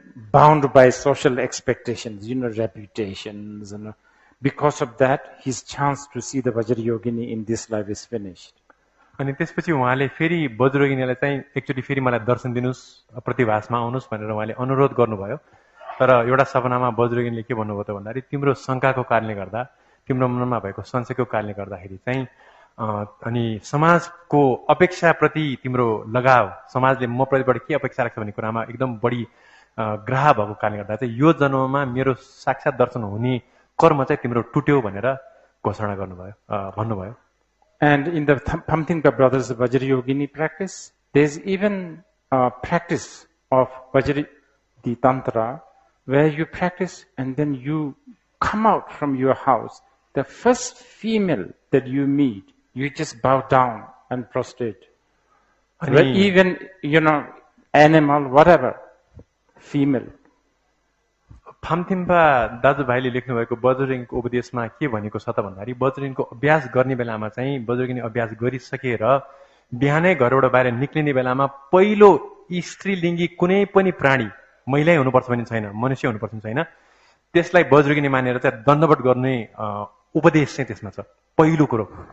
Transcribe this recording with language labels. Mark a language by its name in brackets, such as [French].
[English] bound by social expectations, reputations, and because of that, his chance to see the Vajrayogini in this life is finished. [Nepali] अनि त्यसपछि उहाँले फेरि वज्रगिनीलाई चाहिँ एकचोटि फेरि मलाई दर्शन दिनुस्, प्रतिभासमा आउनुस् भनेर उहाँले अनुरोध गर्नुभयो. तर एउटा सपनामा वज्रगिनीले के भन्नुभयो त भन्दाखेरि तिम्रो शंकाको कारणले गर्दा, तिम्रो मनमा भएको संशयको कारणले गर्दाखेरि चाहिँ अनि समाजको अपेक्षाप्रति तिम्रो लगाव, समाजले म प्रतिबाट के अपेक्षा राख्छ भन्ने कुरामा एकदम बढी ग्रह भएको कारणले गर्दा चाहिँ यो जन्ममा मेरो साक्षात दर्शन हुने कर्म चाहिँ तिम्रो टुट्यो भनेर घोषणा गर्नुभयो, भन्नुभयो. [English] And in the Phamtingpa brothers Vajrayogini practice, there's even a practice of the Tantra where you practice and then you come out from your house. The first female that you meet, you just bow down and prostrate. Even, animal, whatever, female. [Nepali] फामथिम्पा दाजुभाइले लेख्नु भएको वज्रगिनीको उपदेशमा के भनेको छ त भन्दाखेरि वज्रगिनीको अभ्यास गर्ने बेलामा चाहिँ वज्रगिनी अभ्यास गरिसकेर बिहानै घरबाट बाहिर निक्लिने बेलामा पहिलो स्त्रीलिङ्गी कुनै पनि प्राणी, महिला हुनुपर्छ भन्ने छैन, मनुष्य हुनुपर्छ भन्ने छैन, त्यसलाई वज्रगिनी मानेर चाहिँ दण्डवत गर्ने उपदेश चाहिँ त्यसमा छ पहिलो कुरो.